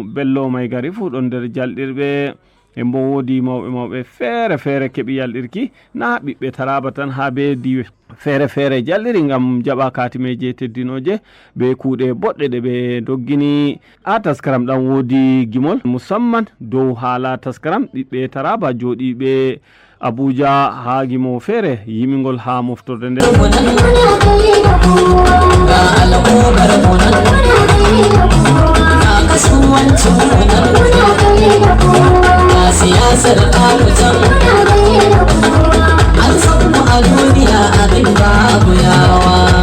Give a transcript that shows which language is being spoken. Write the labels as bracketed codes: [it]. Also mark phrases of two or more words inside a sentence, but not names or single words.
[ff] Bello Maygari fu ɗon nder jalɗirɓe e mbo wodi mawɓe feere keɓi yalɗirki na ɓiɓɓe Taraba tan ha be diwe feere jalɗiri ngam jaɓa katimeje teddinoje be kuuɗe boɗɗe ɗe ɓe doggini a taskaram ɗan wodi gimol musamman dow haala taskaram ɓiɓɓe Taraba joɗiɓe Abuja ha gimo feere yimingol ha moftorde nde [ha] siyasar kamutan an samu a duniya abin babu yawa